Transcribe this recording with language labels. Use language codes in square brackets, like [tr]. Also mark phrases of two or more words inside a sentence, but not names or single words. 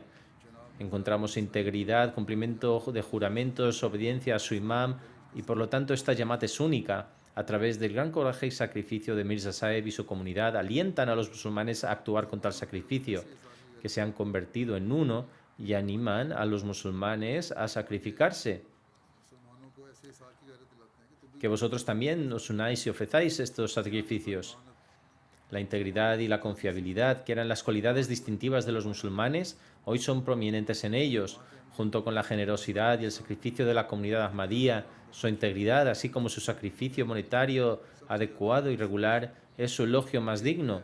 [es] Encontramos integridad, cumplimiento de juramentos, obediencia a su imam y por lo tanto esta Jamaat es única. A través del gran coraje y sacrificio de Mirza Sahib y su comunidad alientan a los musulmanes a actuar con tal sacrificio, que se han convertido en uno y animan a los musulmanes a sacrificarse. [ur] मुसलमानों को ऐसे साल की गैरत दिलाते हैं कि तुम [es] Que vosotros también os unáis y ofrezáis estos sacrificios. La integridad y la confiabilidad, que eran las cualidades distintivas de los musulmanes, hoy son prominentes en ellos, junto con la generosidad y el sacrificio de la comunidad ahmadía. Su integridad, así como su sacrificio monetario adecuado y regular, es su elogio más digno.